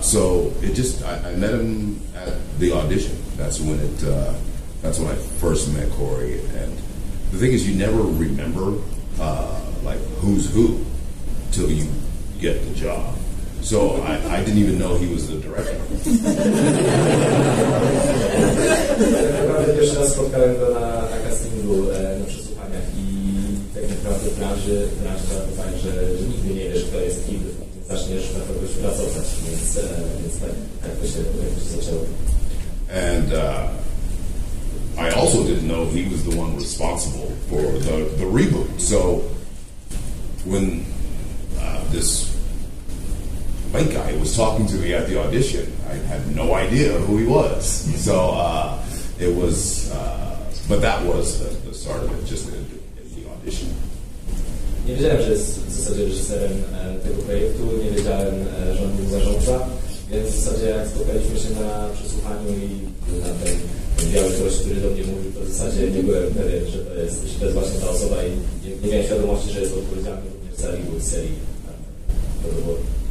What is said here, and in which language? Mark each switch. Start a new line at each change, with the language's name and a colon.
English: So it just I met him at the audition. That's when I first met Corey. And the thing is, you never remember like who's who till you get the job. So I didn't even know he was the director.
Polish: Naprawdę pierwszy raz spotkałem go na castingu, na przesłuchaniach i tak naprawdę w branży to tak, że nigdy nie wiesz, kto jest kim, zaczniesz na kogoś pracować, więc tak to się zaczęło.
English: And I also didn't know he was the one responsible for the reboot. So when this white guy was talking to me at the audition, I had no idea who he was. So it was, but that was the start of it. Just it the audition.
Polish: Nie wiedziałem, że jest w zasadzie reżyserem tego projektu, nie wiedziałem, że on był zarządca, więc w zasadzie jak spotkaliśmy się na przesłuchaniu i na ten biały gość, który do mnie mówił, to w zasadzie nie byłem pewien, że to jest właśnie ta osoba i nie miałem świadomości, że jest odpowiedzialny również za reboot serii World of Warcraft.